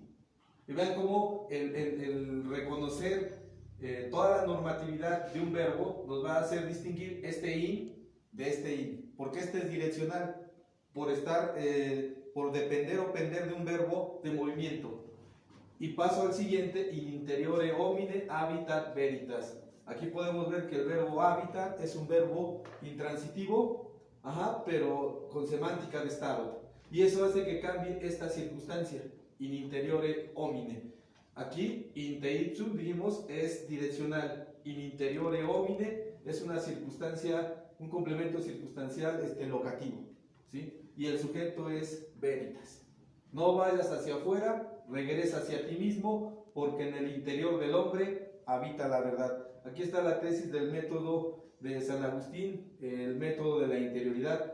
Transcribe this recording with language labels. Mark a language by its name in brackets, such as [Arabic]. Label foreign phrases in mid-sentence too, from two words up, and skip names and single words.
[Spanish] Y vean cómo el reconocer toda la normatividad de un verbo nos va a hacer distinguir este in de este in. Porque este es direccional, por estar, por depender o pender de un verbo de movimiento. Y paso al siguiente, [Latin] in interiore homine habitat veritas. [Spanish] Aquí podemos ver que el verbo habitat es un verbo intransitivo, pero con semántica de estado. Y eso hace que cambie esta circunstancia, [Latin] in interiore homine. [Spanish] Aquí, [Latin] inte ipsum, [Spanish] dijimos, es direccional. [Latin] In interiore homine [Spanish] es una circunstancia, un complemento circunstancial locativo, ¿sí? Y el sujeto es veritas. No vayas hacia afuera, regresa hacia ti mismo, porque en el interior del hombre habita la verdad. Aquí está la tesis del método de San Agustín, el método de la interioridad.